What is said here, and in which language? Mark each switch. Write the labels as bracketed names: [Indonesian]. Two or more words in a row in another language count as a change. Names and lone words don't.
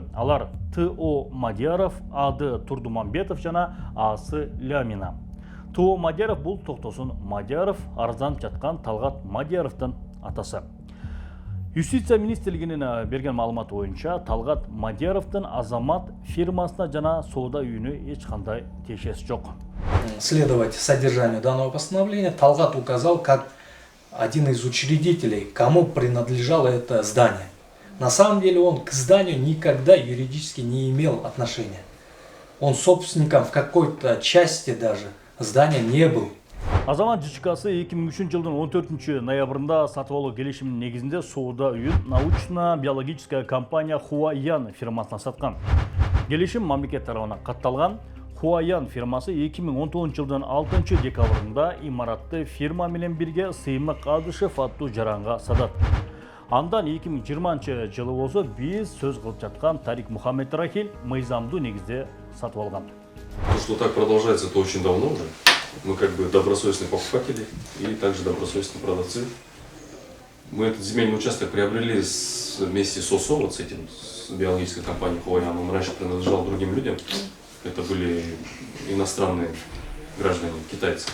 [Kyrgyz] Алар Т.О. Мадияров, А.Д. Турдуманбетов жана А.С. Лямина. Т.О. Мадияров бул Токтосун Мадияров, арзанып жаткан Талгат Мадияровдун атасы. Юстиция министрлигинин берген маалыматы боюнча Талгат Мадияровдун азамат фирмасына жана соода үйүнө эч кандай тиешеси жок. [Russian] Следовать содержанию данного постановления, Талгат указал как один из учредителей, кому принадлежало это здание. На самом деле он к зданию никогда юридически не имел отношения. Он собственником в какой-то части даже здания не был. [Kyrgyz] Азамат ЖЧКсы 2003 жылдын 14 ноябрында сатып алуу келишиминин негизинде соода үйүн [Russian] научно-биологическая компания [Kyrgyz] Хуаян фирмасына саткан. Келишим мамлекет тарабынан катталган. Хуаян фирмасы 2019 жылдын 6 декабрында имаратты фирма менен бирге Сыймык Адышев аттуу жаранга сатат. Андан 2020 жылы болсо биз сөз кылып жаткан Тарик Мухаммед Рахиль мыйзамдуу негизде сатып алган. [Russian] То, что так продолжается, это очень давно уже. Мы как бы добросовестные покупатели и также добросовестные продавцы. Мы этот земельный участок приобрели вместе с ОСО, вот с этим, с биологической компанией Хуаян. Он раньше принадлежал другим людям. Это были иностранные граждане, китайцы.